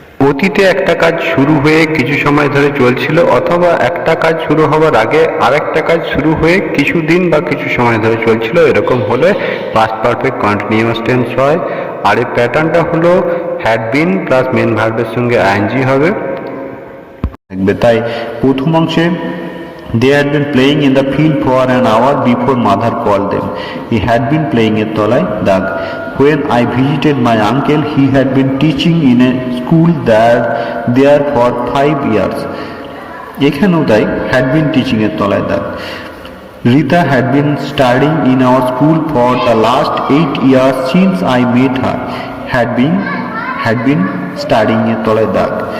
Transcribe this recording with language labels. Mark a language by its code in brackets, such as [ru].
[bn] অতীতে একটা কাজ শুরু হয়ে কিছু সময় ধরে চলছিল, অথবা একটা কাজ শুরু হওয়ার আগে আরেকটা কাজ শুরু হয়ে কিছুদিন বা কিছু সময় ধরে চলছিল, এরকম হলে পাস্ট পারফেক্ট কন্টিনিউয়াস টেন্স হয়। আর এই প্যাটার্নটা হলো হ্যাড বিন প্লাস মেন ভার্বের সঙ্গে আইএনজি হবে। তাই প্রথম অংশে [en] they had been playing in the field for an hour before mother called them. He had been playing [bn] এর তলায় দাগ। [en] When I visited my uncle, he had been teaching in a school there for 5 years. [bn] এখানেও তাই [en] had been teaching [bn] এর তলায় দাগ। [en] Rita had been studying in our school for the last 8 years since I met her. Had been studying [bn] এর তলায় দাগ।